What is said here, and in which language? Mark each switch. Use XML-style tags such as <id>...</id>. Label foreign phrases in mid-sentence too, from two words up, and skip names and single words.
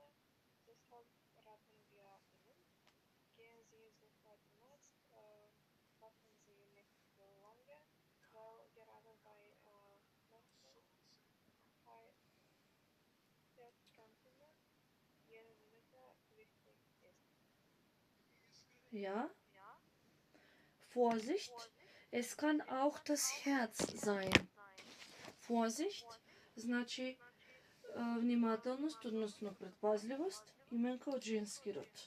<de>Deshalb raten wir Ihnen, gehen Sie sofort zum Arzt, warten Sie nicht so lange, weil gerade bei Schmerzen, Herzkrankungen jede Minute wichtig ist. Ja? Vorsicht, es kann auch das Herz sein. Vorsicht,</de> <mk>значи внимателност, односно предпазливост, именка од женски род.</mk>